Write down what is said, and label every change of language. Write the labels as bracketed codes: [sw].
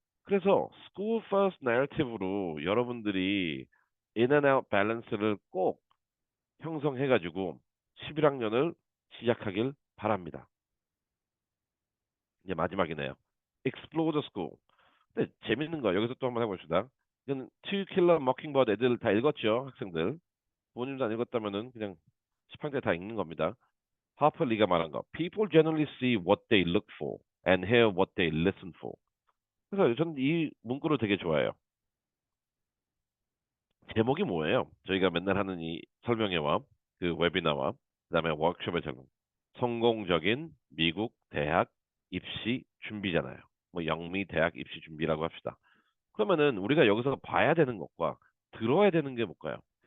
[ko] 그래서 [en] school first narrative [ko] 로 여러분들이 [en] in and out balance [ko] 를 꼭 형성해가지고 11학년을 시작하길 바랍니다. 이제 마지막이네요. [en] Explore the school. [ko] 근데 재밌는 거 여기서 또 한번 해봅시다. 이건 To Kill a Mockingbird 애들 다 읽었죠, 학생들. 부모님도 안 읽었다면은 그냥 시판때 다 읽는 겁니다. 하퍼 리가 말한 거. [en] People generally see what they look for and hear what they listen for. [ko] 그래서 저는 이 문구를 되게 좋아해요. 제목이 뭐예요? 저희가 맨날 하는 이 설명회와 그 웨비나와 그다음에 워크숍에 적용. 성공적인 미국 대학 입시 준비잖아요. 뭐 영미 대학 입시 준비라고 합시다. 그러면은 우리가 여기서 봐야 되는 것과 들어야 되는 게 뭘까요?